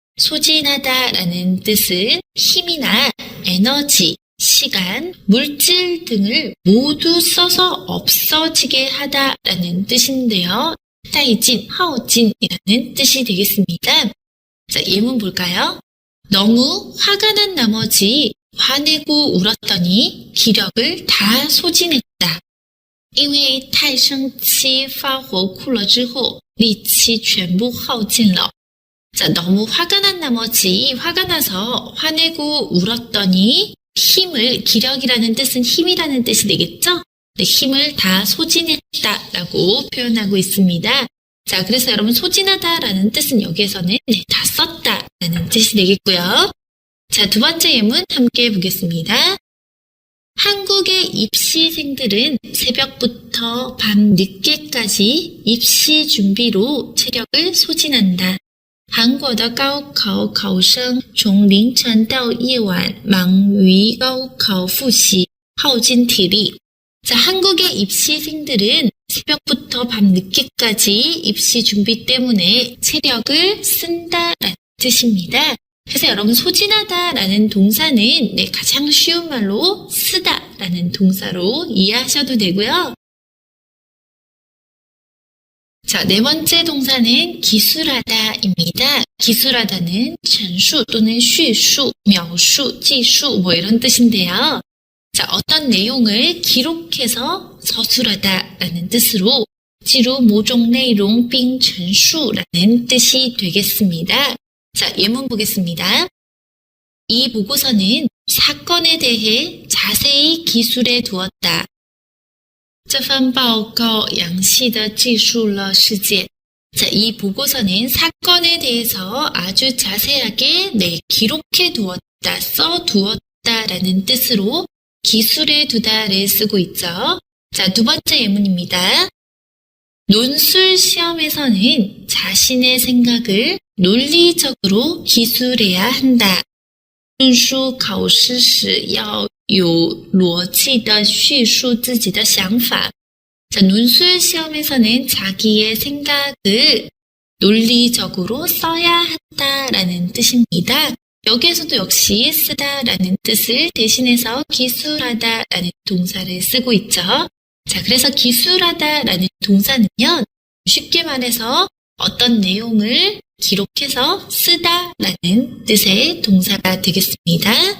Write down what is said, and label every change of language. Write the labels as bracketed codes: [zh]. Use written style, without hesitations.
[ko] 소진하다라는 뜻은 힘이나 에너지, 시간, 물질 등을 모두 써서 없어지게 하다라는 뜻인데요. 따이진, 하오진이라는 뜻이 되겠습니다. 자, 예문 볼까요? 너무 화가 난 나머지 화내고 울었더니 기력을 다 소진했다. [zh] 因为太生气发火哭了之后力气全部耗尽了. [ko] 자, 너무 화가 난 나머지 화가 나서 화내고 울었더니 기력이라는 뜻은 힘이라는 뜻이 되겠죠? 네, 힘을 다 소진했다라고 표현하고 있습니다. 자, 그래서 여러분 소진하다라는 뜻은 여기에서는 다 썼다라는 뜻이 되겠고요. 자, 두 번째 예문 함께 보겠습니다. 한국의 입시생들은 새벽부터 밤 늦게까지 입시 준비로 체력을 소진한다. [zh] 韩国的高考考生从凌晨到夜晚忙于高考复习，耗尽体力. [ko] 자, 한국의 입시생들은 새벽부터 밤 늦게까지 입시 준비 때문에 체력을 쓴다라는 뜻입니다. 그래서 여러분 소진하다라는 동사는 가장 쉬운 말로 쓰다라는 동사로 이해하셔도 되고요. 자, 네 번째 동사는 기술하다입니다. 기술하다는 전수 또는 [zh] 叙述, 描述, 记述 [ko] 이런 뜻인데요. 자, 어떤 내용을 기록해서 서술하다라는 뜻으로 [zh] 记录某种内容并陈述 [ko] 라는 뜻이 되겠습니다. 자, 예문 보겠습니다. 이 보고서는 사건에 대해 자세히 기술해 두었다. [zh] 这份报告详细地记述了事件. [ko] 자, 이 보고서는 사건에 대해서 아주 자세하게 기록해 두었다, 써 두었다라는 뜻으로 기술해 두다를 쓰고 있죠. 자, 두 번째 예문입니다. 논술 시험에서는 자신의 생각을 논리적으로 기술해야 한다. [zh] 论书考试时要有逻辑地叙述自己的想法. [ko] 자, 논술 시험에서는 자기의 생각을 논리적으로 써야 한다라는 뜻입니다. 여기에서도 역시 쓰다라는 뜻을 대신해서 기술하다라는 동사를 쓰고 있죠. 자, 그래서 기술하다라는 동사는요, 쉽게 말해서 어떤 내용을 기록해서 쓰다라는 뜻의 동사가 되겠습니다.